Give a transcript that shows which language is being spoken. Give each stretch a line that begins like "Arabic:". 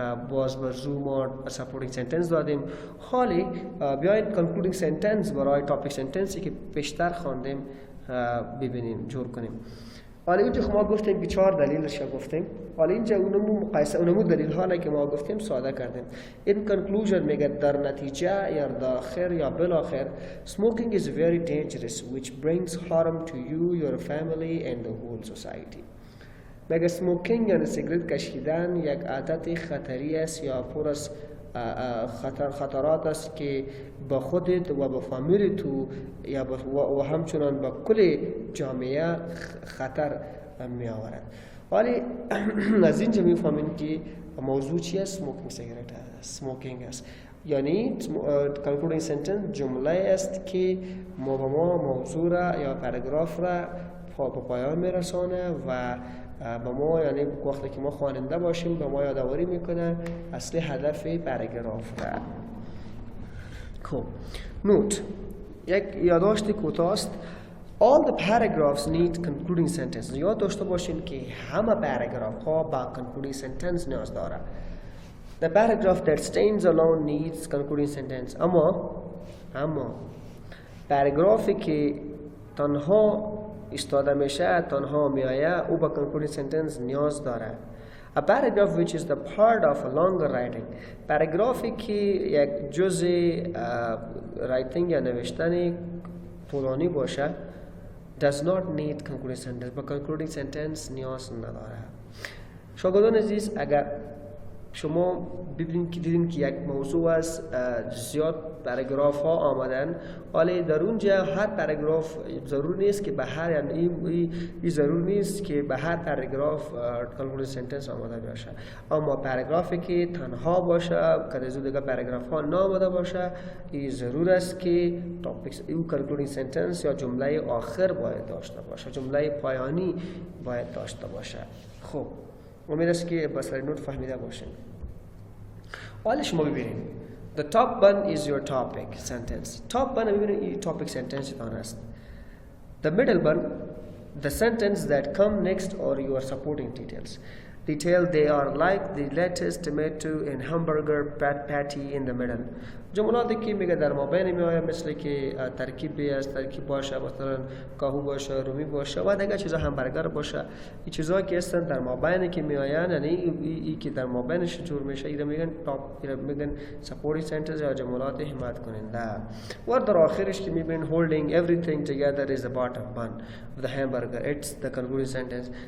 Persian: باز بر زو ما سپورتینگ سنتنس دادیم. حالی بیاین کانکلودینگ سنتنس برای تاپیک سنتنسی که پیشتر خواندیم ببینیم، جور کنیم. حالا اینجا ما گفتیم که 4 دلیلش گفتیم. حالا اینجا اونمو دلیل ها که ما گفتیم ساده کردیم. این کنکلوژن میگه در نتیجه یا داخل یا بالاخره
English: smoking is very dangerous which brings harm to you, your family and the whole society.
Persian: میگه سموکینگ یعنی سیگرت کشیدن یک عادت خطری است یا پر از خطرات است که با خودت و با فامیل تو یا و همچنان با کل جامعه خطر می آورد. ولی از اینجا می فهمیم که موضوع چی است؟ سموکینگ سیگرت است، سموکینگ است. یعنی concluding sentence جمله است که ما موضوع را یا پاراگراف را به پایان میرسانه و به ما، یعنی وقتی که ما خواننده باشیم به ما یادآوری میکنه اصلی هدف پاراگراف را. خب نوت، یک یادداشت کوتاه است.
English: All the paragraphs need concluding sentence.
Persian: یاد داشته باشین که همه پاراگراف ها با concluding sentence نیاز داره.
English: The paragraph that stands alone needs concluding sentence.
Persian: اما پاراگرافی که تنها استاده میشه، تنها میآید، او با concluding sentence نیاز داره.
English: A paragraph which is the part of a longer writing.
Persian: پاراگرافی که یک جزء رایتینگ یا نوشتن طولانی باشه
English: does not need concluding sentence.
Persian: با concluding sentence نیاز نداره. شاگردان عزیز، اگر شما دیدین که یک موضوع از زیاد پاراگراف ها آمدن، ولی در اونجا هر پاراگراف ضرور نیست که به هر، یعنی این ضرور نیست که به هر پاراگراف concluding sentence آمده باشه. اما پاراگرافی که تنها باشه که از دیگه پاراگراف ها نآمده باشه، این ضرور است که تاپیک او concluding sentence یا جمله آخر باید داشته باشه، جمله پایانی باید داشته باشه. خب امید است که با سر نوت فهمیده باشین. حالا شما ببینید
English: the top one is your topic sentence. top one
Persian: ببینید این
English: topic sentence
Persian: تان است.
English: the middle one the sentence that come next or your supporting details. They are like the lettuce, tomato and hamburger patty in the middle.
Persian: جملاتی که میگه در مابین میآید، مثل که ترکیبی است، ترکیب باشه، مثلا کاهو باشه، رومی باشه و دیگه چیزا، همبرگر باشه. این چیزا که هستن در مابین که میآیند، یعنی ای که در مابینش جور میشه، اینا میگن میگن supporting sentence یا جملات حمایت کننده. و در آخرش که میبینین
English: holding everything together is the bottom one of the hamburger. It's the concluding sentence.